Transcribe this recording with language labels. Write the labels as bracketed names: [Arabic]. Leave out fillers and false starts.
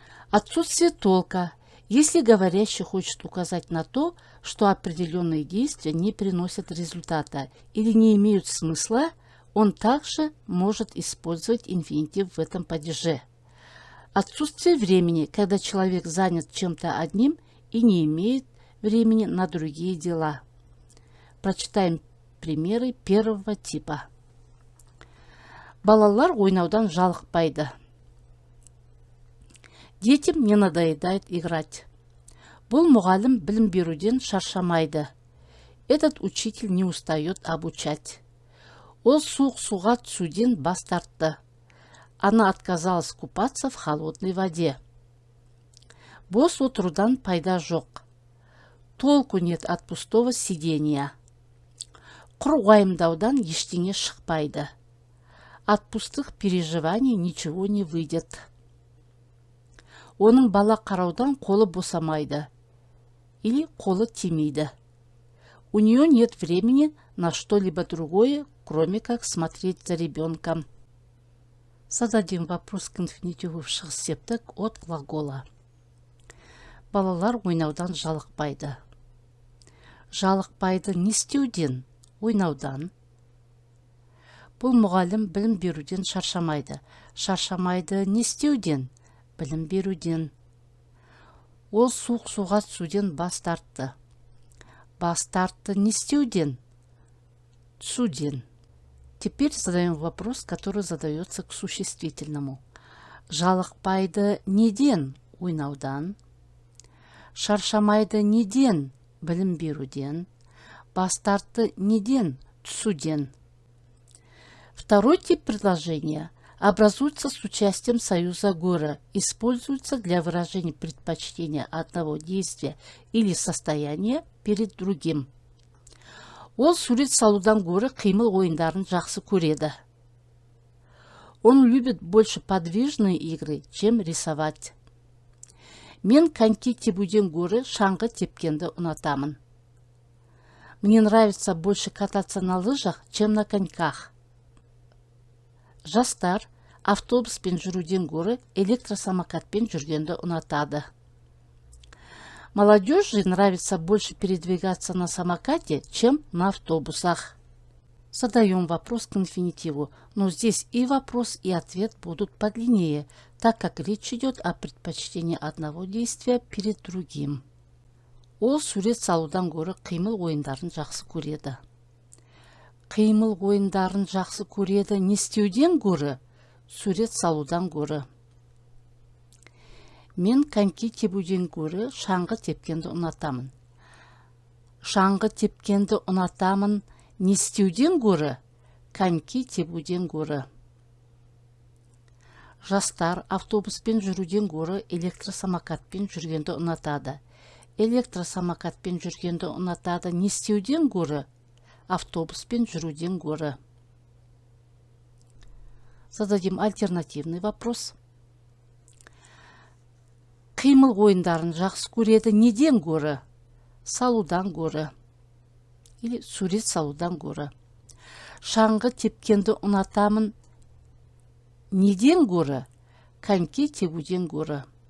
[Russian] Отсутствие толка. Если говорящий хочет указать на то, что определенные действия не приносят результата или не имеют смысла, он также может использовать инфинитив в этом падеже. Отсутствие времени, когда человек занят чем-то одним и не имеет времени на другие дела. Прочитаем примеры первого типа. [Kazakh] Балалар ойнаудан жалықпайды. [Russian] Детям не надоедает играть. [Kazakh] Бұл мұғалім білім беруден шаршамайды. [Russian] Этот учитель не устает обучать. [Kazakh] Ол суық суға түсуден бас тартты. [Russian] Она отказалась купаться в холодной воде. [Kazakh] Бос отырудан пайда жоқ. [Russian] Толку нет от пустого сидения. [Kazakh] Құр уайымдаудан ештеңе шықпайды. [Russian] От пустых переживаний ничего не выйдет. [Kazakh] Оның бала қараудан қолы босамайды. Или қолы тимейді. [Russian] У нее нет времени на что-либо другое, кроме как смотреть за ребенком. Зададим вопрос к инфинитиву в шығыс септік от глагола. [Kazakh] Балалар ойнаудан жалықпайды. Жалықпайды не істеуден? Ойнаудан. Бұл мұғалім білім беруден шаршамайды. Шаршамайды не істеуден? Білім беруден. Ол суық суға түсуден бас тартты. Бас тартты не істеуден? Түсуден. [Russian] Теперь задаем вопрос, который задается к существительному. [Kazakh] Жалықпайды неден? Ойнаудан. Шаршамайды неден? Білім беруден. Бас тартты неден? Түсуден. [Russian] Второй тип предложения образуется с участием союза гөрі, используется для выражения предпочтения одного действия или состояния перед другим. [Kazakh] Ол сурет салудан гөрі қимыл ойындарын жақсы көреді. [Russian] Он любит больше подвижные игры, чем рисовать. [Kazakh] Мен коньки тебуден гөрі шаңғы тепкенді ұнатамын. [Russian] Мне нравится больше кататься на лыжах, чем на коньках. [Kazakh] Жастар автобуспен жүруден гөрі электросамокатпен жүргенді ұнатады. [Russian] Молодежи нравится больше передвигаться на самокате, чем на автобусах. Задаем вопрос к инфинитиву, но здесь и вопрос, и ответ будут подлиннее, так как речь идет о предпочтении одного действия перед другим. [Kazakh] Ол сурет салудан гөрі қимыл ойындарын жақсы көреді. Қимыл ойындарын жақсы көреді не істеуден гөрі? Сурет салудан гөрі. Мен коньки тебуден гөрі шаңғы тепкенді ұнатамын. Шаңғы тепкенді ұнатамын не істеуден гөрі? Коньки тебуден гөрі. Жастар автобуспен жүруден гөрі электросамокатпен жүргенді ұнатады. Электросамокатпен жүргенді ұнатады не істеуден гөрі? Автобуспен жүруден гөрі. [Russian] Зададим альтернативный вопрос. [Kazakh] Қимыл ойындарын жақсы көреді неден гөрі? Салудан гөрі. Или сурет салудан гөрі. Шаңғы тепкенді ұнатамын неден гөрі? Коньки тебуден гөрі.